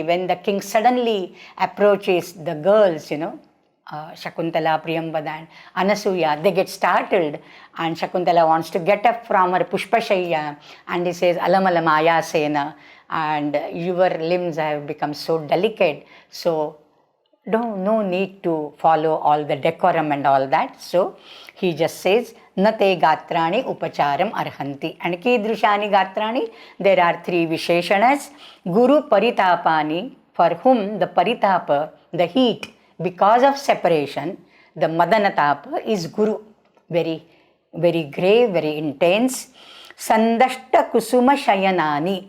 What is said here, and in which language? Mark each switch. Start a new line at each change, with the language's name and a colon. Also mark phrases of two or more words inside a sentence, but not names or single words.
English: When the king suddenly approaches the girls, Shakuntala, Priyambada and Anasuya, they get startled, and Shakuntala wants to get up from her Pushpashaya, and he says,
Sanskrit: Alam alam ayasena,
English: and your limbs have become so delicate, so no need to follow all the decorum and all that. So he just says,
Sanskrit: Nate gatrani upacharam arhanti. And kidrushani gatrani,
English: there are three visheshanas.
Sanskrit: Guru paritapani,
English: for whom the paritapa, the heat, because of separation, the Madanatapa is Guru, very, very grave, very intense.
Sanskrit: Sandashta Kusuma Shayanani.